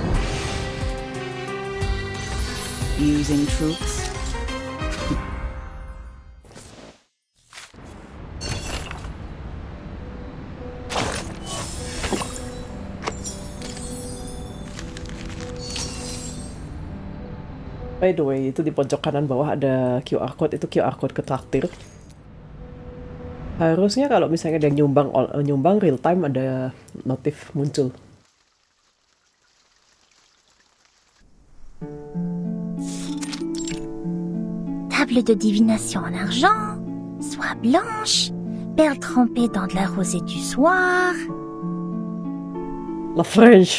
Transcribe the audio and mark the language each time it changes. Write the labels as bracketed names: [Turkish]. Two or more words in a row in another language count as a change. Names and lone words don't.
[English] Using troops. By the way, [Indonesian] itu di pojok kanan bawah ada [English] QR code, [Indonesian] itu [English] QR code [Indonesian] ke traktir. Harusnya kalau misalnya ada yang nyumbang [English] real time [Indonesian] ada notif muncul. [French] Table de divination en argent, soie blanche, perles trempées dans de la rosée du soir. La French.